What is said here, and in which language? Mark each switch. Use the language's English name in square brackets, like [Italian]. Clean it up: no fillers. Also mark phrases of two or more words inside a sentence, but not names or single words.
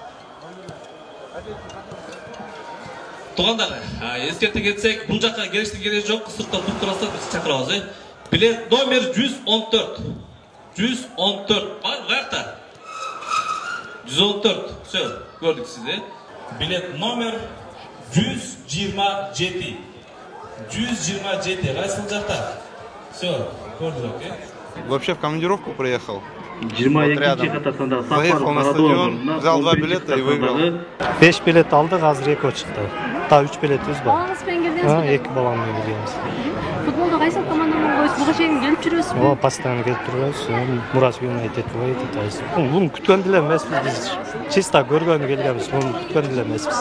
[Kyrgyz] Туугандар, эскерте кетсек, бул жакка келиштин кереги жок, сыртта туруп турасыздар, биз чакырабыз. Билет номер 114. 114. Бар, каякта? 114. Всё, көрдүк сизди. Билет номер 127. 127. Кайсыл жакта? Все, көрдүк, [Russian] Вообще в командировку приехал. [Kyrgyz] 22-ci катасында [Russian] Заехал на стадион, взял 2 билета и выиграл. [Kyrgyz] 5 билет алдык, азыр 2 чыкты. Та 3 билетибиз бар. Балаңыз менен келдиңизби? 2 балам менен келгенбиз. Футболдо кайсыл команда менен койсуз? Буга чейин келип жүрөсүзбү? Постоянно келип турабыз. Мурас Юнайтед ойнойт. Муну күткөн деле эмеспиз биз. Чисто көргөнү келгенбиз. Муну күткөн деле эмеспиз.